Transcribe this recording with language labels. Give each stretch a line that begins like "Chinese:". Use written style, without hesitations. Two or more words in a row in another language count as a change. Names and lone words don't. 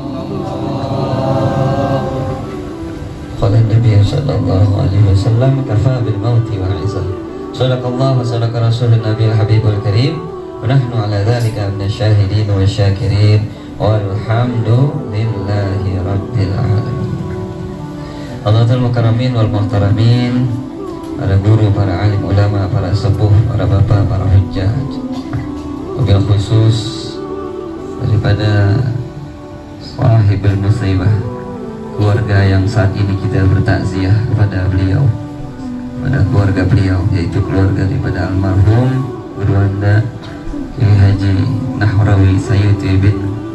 Arabic: قال النبي صلى الله عليه وسلم كفى بالموت وعظة. صدق الله وصدق رسول النبي الحبيب الكريم ونحن على ذلك من الشاهدين والشاكرين والحمد لله رب العالمين. الحاضرين المكرمين والمحترمين,
Indonesian: para guru, para alim ulama, para sepuh, para bapak, para hujjah,
Arabic: وبالخصوص
Indonesian: daripada
Arabic: صاحب المصيبة,
Indonesian: keluarga yang saat ini kita bertakziah kepada beliau, pada keluarga beliau, yaitu keluarga daripada almarhum Guru Anda Kiai Haji Nahrawi Sayuti bin